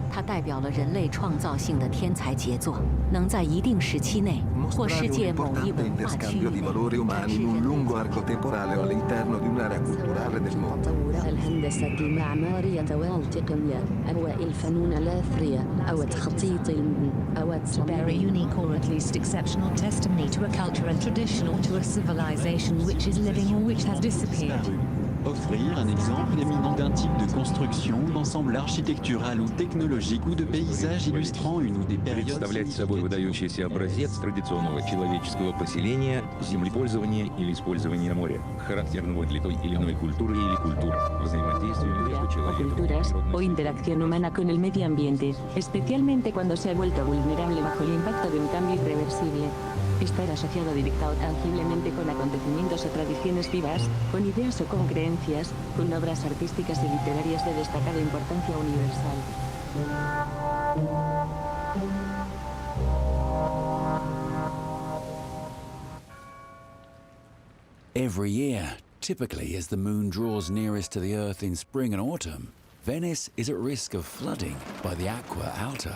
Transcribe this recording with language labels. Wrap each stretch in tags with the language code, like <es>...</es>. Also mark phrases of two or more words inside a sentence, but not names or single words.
<zh>代表了人类创造性的天才杰作，能在一定时期内或世界某一文化区域内展示人类作品。</zh> <ar>الهندسة المعمارية والتقنية أو الفنون الأثرية أو تخطيط أو</ar> <en>Very unique or at least exceptional testimony to a culture and tradition or to a civilization which is living or which has disappeared.</en> <fr>Offrir un exemple éminent d'un type de construction, d'ensemble architectural ou technologique ou de paysage illustrant une ou des périodes...</fr> <ru>Представлять собой выдающийся образец традиционного человеческого поселения, землепользования или использования моря, характерного для той или иной культуры или культур, взаимодействия между человеком и culturas природой.</ru> <es>o interacción humana con el medio ambiente, especialmente cuando se ha vuelto vulnerable bajo el impacto de un cambio irreversible. Estar asociado directa o tangiblemente con acontecimientos o tradiciones vivas, con ideas o con creencias, con obras artísticas y literarias de destacada importancia universal.</es> <en>Every year, typically as the moon draws nearest to the Earth in spring and autumn, Venice is at risk of flooding by the Acqua Alta.</en>